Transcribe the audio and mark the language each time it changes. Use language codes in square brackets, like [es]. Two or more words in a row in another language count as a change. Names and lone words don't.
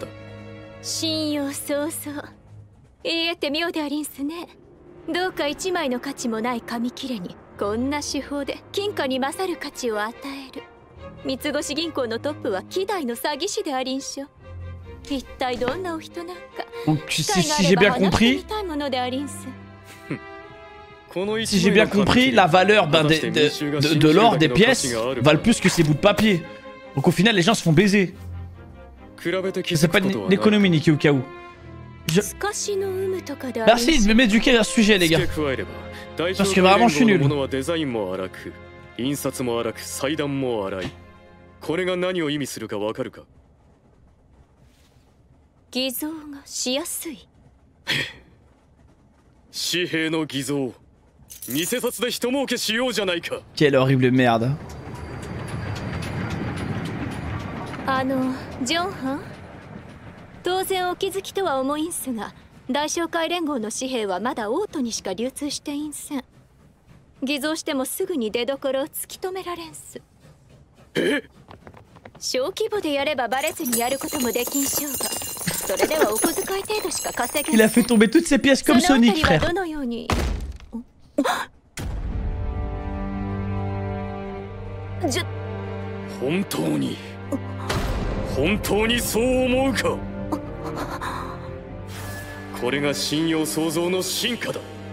[ja] 信用創造、言えて妙でありんすね。どうか1枚の価値もない紙切れにこんな手法で金貨に勝る価値を与える。三越銀行のトップは希代の詐欺師でありんしょ。 [fr] Donc si j'ai bien compris, si j'ai bien compris, la valeur de l'or, des pièces, valent plus que ces bouts de papier. Donc au final, les gens se font baiser. C'est pas une économie, Nikki, au cas où. Merci de m'éduquer à ce sujet, les gars. Parce que vraiment, je suis nul. [ja] 印刷も荒く裁断も荒い。これが何を意味するかわかるか？偽造がしやすい。紙幣の偽造。偽札で人儲けしようじゃないか。 [fr] Quelle horrible merde. [ja] ジョンハン。当然お気づきとは思いんすが、大商会連合の紙幣はまだオートにしか流通していんせん。偽造してもすぐに出所を突き止められんす。小規模でやればバレずにやることもできんしょうが、それではお小遣い程度しか稼げん。 [fr] Il a fait tomber toutes ses pièces comme Sonic, frère. [ja] どのように本当にそう思うか？これが信用創造の進化だ。